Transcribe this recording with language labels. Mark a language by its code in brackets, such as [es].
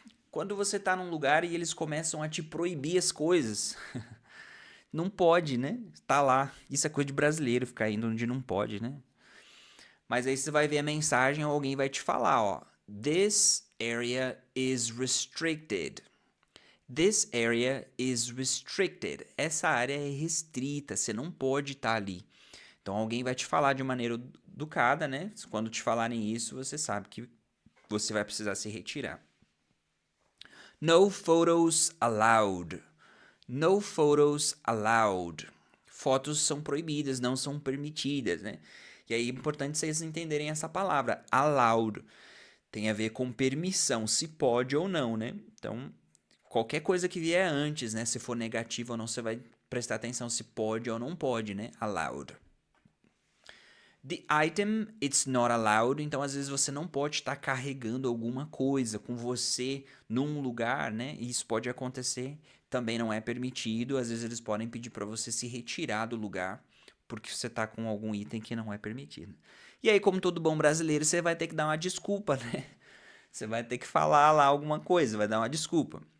[pt] Quando você tá num lugar e eles começam a te proibir as coisas, não pode, né? Tá lá. Isso é coisa de brasileiro, ficar indo onde não pode, né? Mas aí você vai ver a mensagem ou alguém vai te falar, ó. [en] This area is restricted. This area is restricted. [pt] Essa área é restrita, você não pode estar ali. Então alguém vai te falar de maneira educada, né? Quando te falarem isso, você sabe que você vai precisar se retirar. [en] No photos allowed. No photos allowed. [pt] Fotos são proibidas, não são permitidas, né? E aí é importante vocês entenderem essa palavra, allowed. Tem a ver com permissão, se pode ou não, né? Então, qualquer coisa que vier antes, né? Se for negativo ou não, você vai prestar atenção se pode ou não pode, né? [en] Allowed. The item, it's not allowed. [pt] Então, às vezes, você não pode estar carregando alguma coisa com você num lugar, né? E isso pode acontecer. Também não é permitido. Às vezes, eles podem pedir para você se retirar do lugar porque você está com algum item que não é permitido. E aí, como todo bom brasileiro, você vai ter que dar uma desculpa, né? Você vai ter que falar lá alguma coisa, vai dar uma desculpa.